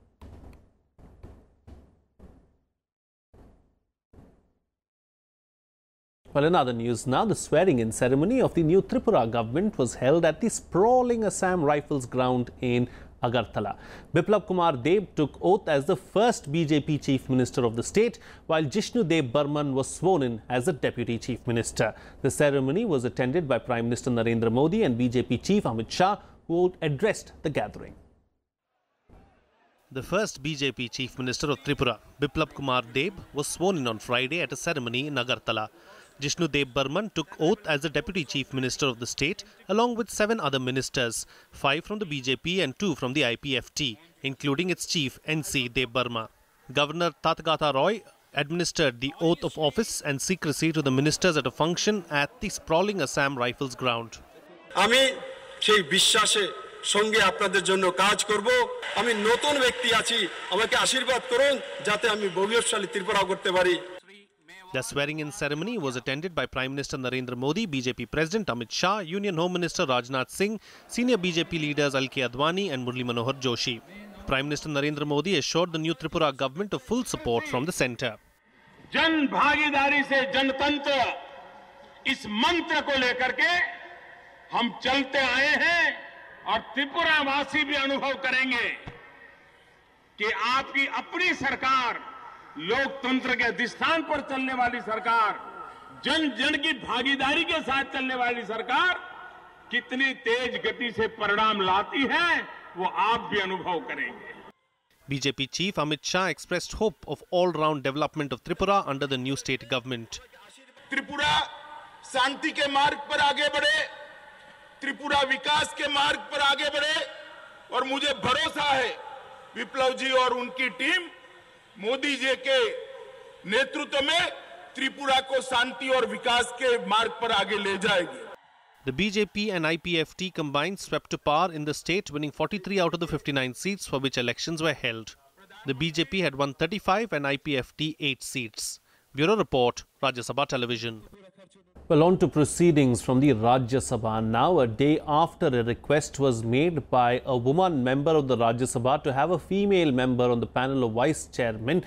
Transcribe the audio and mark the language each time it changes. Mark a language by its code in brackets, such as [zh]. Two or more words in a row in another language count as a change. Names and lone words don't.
[en] Well, in other news now, the swearing-in ceremony of the new Tripura government was held at the sprawling Assam Rifles ground in Agartala. Biplab Kumar Deb took oath as the first BJP Chief Minister of the state, while Jishnu Dev Burman was sworn in as the Deputy Chief Minister. The ceremony was attended by Prime Minister Narendra Modi and BJP Chief Amit Shah, who addressed the gathering. The first BJP Chief Minister of Tripura, Biplab Kumar Deb, was sworn in on Friday at a ceremony in Agartala. Jishnu Dev Burman took oath as the Deputy Chief Minister of the state, along with 7 other ministers, 5 from the BJP and 2 from the IPFT, including its chief NC Dev Burma. Governor Tatgata Roy administered the oath of office and secrecy to the ministers at a function at the sprawling Assam Rifles ground. [bn] আমি সেই বিশ্বাসে সঙ্গে আপনাদের জন্য কাজ করব। আমি নতুন ব্যক্তি আছি, আমাকে আশীর্বাদ করুন যাতে আমি ভবিষ্যৎশালী ত্রিপুরা করতে পারি। [en] The swearing-in ceremony was attended by Prime Minister Narendra Modi, BJP President Amit Shah, Union Home Minister Rajnath Singh, senior BJP leaders Alki Advani and Murli Manohar Joshi. Prime Minister Narendra Modi assured the new Tripura government of full support from the centre. [hi] जन भागीदारी से जनतंत्र इस मंत्र को लेकर के हम चलते आए हैं और त्रिपुरा वासी भी अनुभव करेंगे कि आपकी अपनी सरकार, लोकतंत्र के अधिष्ठान पर चलने वाली सरकार, जन जन की भागीदारी के साथ चलने वाली सरकार कितनी तेज गति से परिणाम लाती है, वो आप भी अनुभव करेंगे। [en] BJP Chief Amit Shah expressed hope of all-round development of Tripura under the new state government. [hi] त्रिपुरा शांति के मार्ग पर आगे बढ़े, त्रिपुरा विकास के मार्ग पर आगे बढ़े और मुझे भरोसा है विप्लव जी और उनकी टीम मोदी जी के नेतृत्व में त्रिपुरा को शांति और विकास के मार्ग पर आगे ले जाएगी। [en] The BJP and IPFT combined swept to par in the state, winning 43 out of the 59 seats for which elections were held. The BJP had won 35 and IPFT 8 seats. Bureau Report, Rajya Sabha Television. Well, on to proceedings from the Rajya Sabha now, a day after a request was made by a woman member of the Rajya Sabha to have a female member on the panel of vice chairmen.